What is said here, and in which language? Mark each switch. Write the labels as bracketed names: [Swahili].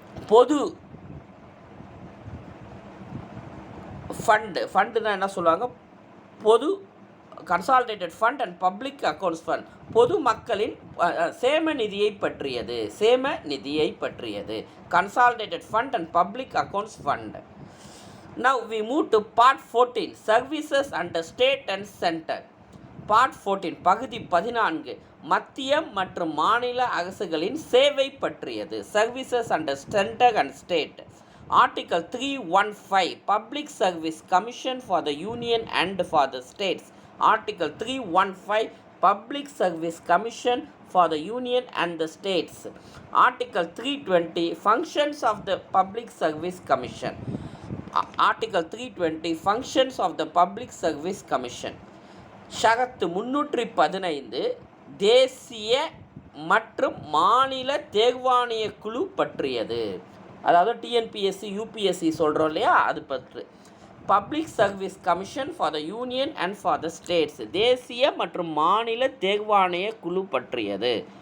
[Tamil] பொது ஃபண்டுனா என்ன சொல்லுவாங்க? [English] பொது consolidated fund and public accounts fund. [Tamil] பொது மக்களின் சேம நிதியை பற்றியது. சேம நிதியை பற்றியது. [English] Consolidated fund and public accounts fund. Now we move to part 14 services under state and center. [Tamil] Part 14 பகுதி 14 மத்திய மற்றும் மாநில அரசுகளின் சேவை பற்றியது. [English] Services under centre and state. Article 315 public service commission for the union and for the states. Article 315 Public Service Commission for the Union and the States. Article 320 Functions of the Public Service Commission. Article 320 Functions of the Public Service Commission. [Tamil] ஷரத்து 315 தேசிய மற்றும் மாநில தேர்வாணைய குழு பற்றியது. அதாவது TNPSC UPSC சொல்கிறோம் இல்லையா, அது பற்றி. [English] public service commission for the union and for the states [Tamil] தேசிய மற்றும் மாநில தேர்வாணைய குழு பற்றியது.